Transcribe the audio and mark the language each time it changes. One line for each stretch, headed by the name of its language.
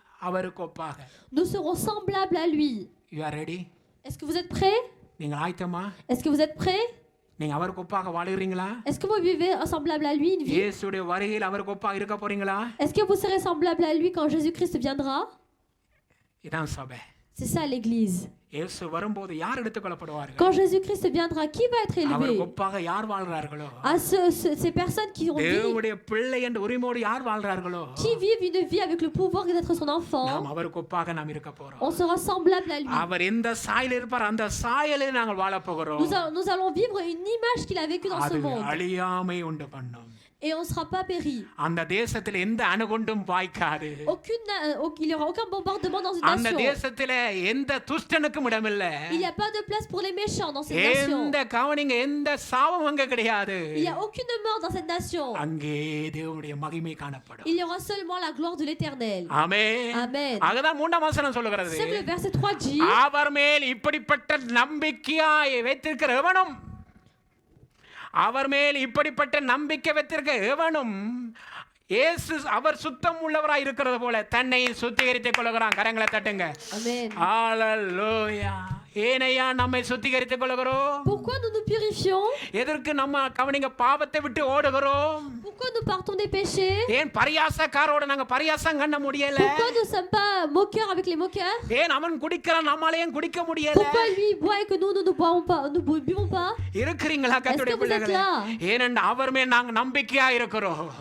Tamil: அவருக்கு ஒப்பாக.
French: nous serons semblables à lui.
English: You are ready?
French: Est-ce que vous êtes prêts?
Tamil: நீங்கள் ஆயத்தமா?
French: Est-ce que vous êtes prêts?
Tamil: நீங்க அவருக்கு ஒப்பாக வாழுகிறீங்களா?
French: Est-ce que vous vivez semblable à lui une vie?
Tamil: இயேசுடைய வருகையில் அவருக்கு ஒப்பாக இருக்க போறீங்களா?
French: Est-ce que vous serez semblable à lui quand Jésus-Christ viendra?
Tamil: இதான் சபை.
French: C'est ça l'église.
Tamil: இயேசு வரும்போது யார் எடுத்துக்கொள்ளப்படுவார்கள்?
French: Quand Jésus-Christ viendra, qui va être élevé?
Tamil: அவருக்கு ஒப்பாக யார் வாழ்றார்களோ,
French: À ces personnes qui ont vie,
Tamil: தேவனுடைய பிள்ளை என்ற உரிமையோடு யார் வாழ்றார்களோ,
French: qui vivent une vie avec le pouvoir d'être son enfant.
Tamil: நாம் அவருக்கு ஒப்பாக நாம் இருக்க போறோம்.
French: On sera semblable à lui.
Tamil: அவர் எந்த சாயலில் இருப்பார் அந்த சாயலில் நாங்கள் வாழ போகிறோம்.
French: Nous allons vivre une image qu'il a vécue dans ce
Tamil: அது
French: monde.
Tamil: அழியாமை உண்டு பண்ணும்.
French: Et on ne sera pas péri.
Tamil: அந்த தேசத்தில் எந்த அணுகுண்டும் வாய்க்காது.
French: Il n'y aura aucun bombardement dans une
Tamil: அந்த
French: nation.
Tamil: தேசத்தில் எந்த துஷ்டனுக்கும் இடமில்லை.
French: Il n'y a pas de place pour les méchants dans cette nation.
Tamil: எந்த கவனிங்க எந்த சாவும் அங்க கிடையாது.
French: Il n'y a aucune mort dans cette nation.
Tamil: அங்கே தேவனுடைய மகிமை காணப்படும்.
French: Il y aura seulement la gloire de l'Éternel.
Tamil: ஆமென்.
French: Amen.
Tamil: அதுதான் மூன்றாம் வசனம் சொல்லுகிறது.
French: C'est que le verset 3 dit,
Tamil: அவர் மேல் இப்படிப்பட்ட நம்பிக்கையாய் வைத்திருக்கிற எவனும் அவர் மேல் இப்படிப்பட்ட நம்பிக்கை வைத்திருக்க எவனும் இயேசு அவர் சுத்தம் உள்ளவராய் இருக்கிறது போல தன்னை சுத்திகரித்துக் கொள்கிறான். கரங்களை தட்டுங்க.
French: Amen.
Tamil: ஹalleluya. ஏனையா நம்மை சுத்திகரித்துக் கொள்கிறோம்?
French: Pourquoi nous nous purifions?
Tamil: எதற்கு நம்ம கவனிங்க பாவத்தை விட்டு ஓடுகிறோம்?
French: Pourquoi nous partons des péchés?
Tamil: ஏன் பரியாசக்காரோட நாங்க பரியாசம் பண்ண முடியல?
French: Pourquoi nous ne sommes pas moqueurs avec les moqueurs?
Tamil: ஏன் அவன் குடிக்கிறான் நம்மால ஏன் குடிக்க முடியல?
French: Pourquoi lui boit et que nous ne boivons pas, nous buvons pas?
Tamil: இருக்கிறீங்களா கர்த்தருடைய
French: Est-ce que vous êtes
Tamil: பிள்ளைகளே?
French: là?
Tamil: ஏனென்றால் அவர் மேல் நாங்க நம்பிக்கையா இருக்கிறோம்.